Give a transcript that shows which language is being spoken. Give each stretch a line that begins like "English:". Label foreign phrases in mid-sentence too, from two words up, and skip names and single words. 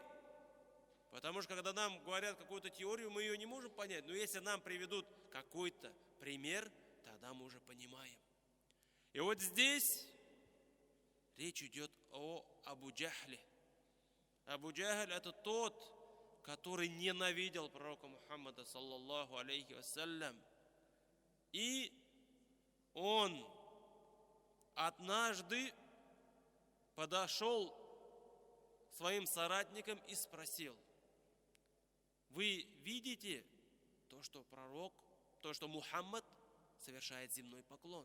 Russian: Потому что когда нам говорят какую-то теорию, мы ее не можем понять. Но если нам приведут какой-то пример, тогда мы уже понимаем. И вот здесь речь идет о Абу Джахле. Абу Джахль — это тот, который ненавидел пророка Мухаммада
Arabic: صلى الله عليه وسلم.
Russian: И он однажды подошел к своим соратникам и спросил: вы видите то, что пророк, то, что Мухаммад совершает земной поклон?